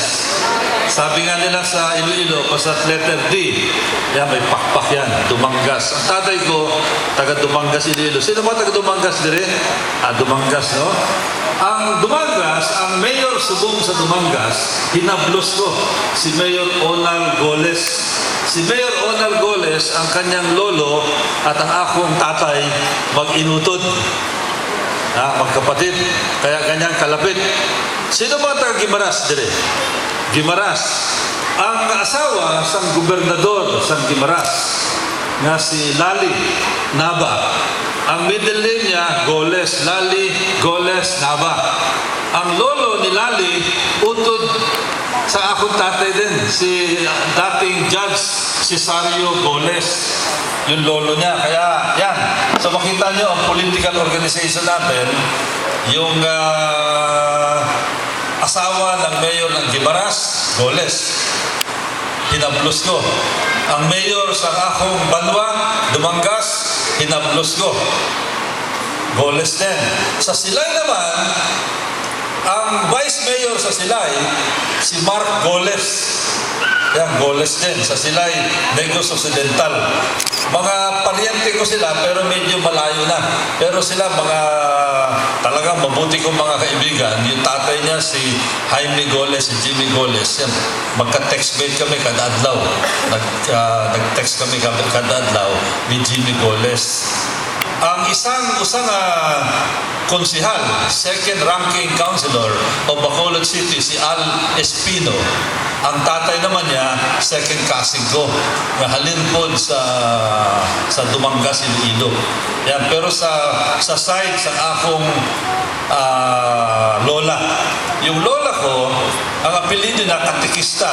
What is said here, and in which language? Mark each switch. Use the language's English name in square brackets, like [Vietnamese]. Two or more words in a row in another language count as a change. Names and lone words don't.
[Filipino] Sabi nga nila sa Iloilo, basta letter D, yan, may pakpak yan, Dumangas. Ang tatay ko, taga-Dumangas, Iloilo. Sino ba taga-Dumangas dire? Dumangas, no? [Hiligaynon] Ang Dumangas, ang mayor subong sa Dumangas, hinablos ko, si Mayor Onal Goles. [Filipino] Si Mayor Onal Goles, [Hiligaynon] ang kanyang lolo at ang akong tatay mag-inutod. [Filipino] Magkapatid, kaya ganyan kalapit. [Hiligaynon] Sino ba taga-Gimaras dire? Gimaras. Ang asawa sang gobernador sang Gimaras, nga si Lali Nava. [Filipino] Ang middle name niya, Goles. Lali Goles Nava. [Hiligaynon] Ang lolo ni Lali, utod sa akong tatay din, si dating Judge Cesario Goles. [Filipino] Yung lolo niya. Kaya yan, so makita nyo ang [English] political organization [Filipino] natin, yung asawa ng mayor ng Gimaras, Goles, hinablos ko. [Hiligaynon] Ang mayor sa akong Banwa, Dumangas, hinablos ko, Goles din. Sa Silay naman, ang vice mayor sa Silay, si Mark Goles. [Filipino] Yan, Goles din. Sa Silay, Negros Occidental. Mga paryente ko sila, pero medyo malayo na. Pero sila talagang mabuti kong mga kaibigan. Yung tatay niya, si Jaime Goles, si Jimmy Goles. Yan, [Hiligaynon] magka-textmate kami kada adlaw. Nag-text kami kada adlaw ni Jimmy Goles. Ang usang konsihal, [English] second ranking councilor of Bacolod City, [Hiligaynon] si Al Espino, Ang tatay naman niya, second cousin ko, na halin po sa Dumangas, Iloilo. Yan, pero sa side, sa akong lola. [Filipino] Yung lola ko, ang apelido na Katikista.